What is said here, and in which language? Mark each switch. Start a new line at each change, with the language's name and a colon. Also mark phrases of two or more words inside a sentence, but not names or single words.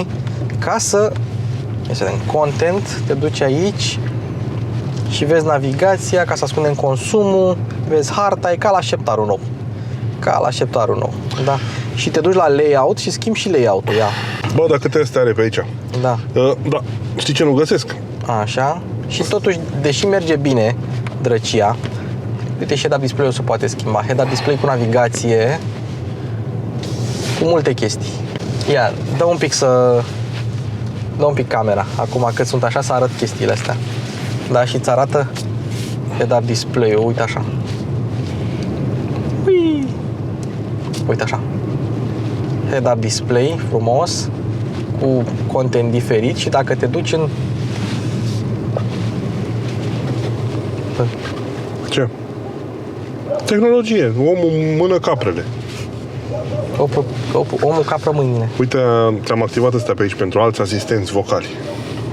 Romanian: Ca să vedem, content, te duci aici și vezi navigația, ca să ascundem consumul, vezi harta, e ca la așteptarul nou. Da. Și te duci la layout și schimbi și layout-ul, ia. Bă, dar câte astea are pe aici? Da. Da. Știi ce nu găsesc? Așa. Și totuși, deși merge bine drăcia, uite, și
English: head-up display-ul
Romanian: se poate schimba.
English: Head-up display
Romanian: cu navigație, cu multe chestii. Ia, dă un pic camera, acum că sunt așa, să arăt chestiile astea. Da, și îți arată
English: head-up display-ul,
Romanian: uite așa. Ui! Uite așa.
English: Head-up display,
Romanian: frumos, cu content diferit și dacă te duci în... Ce? Tehnologie. Omul mână caprele. Omul capră mâinile. Uite, ți-am activat astea pe aici pentru alți asistenți vocali.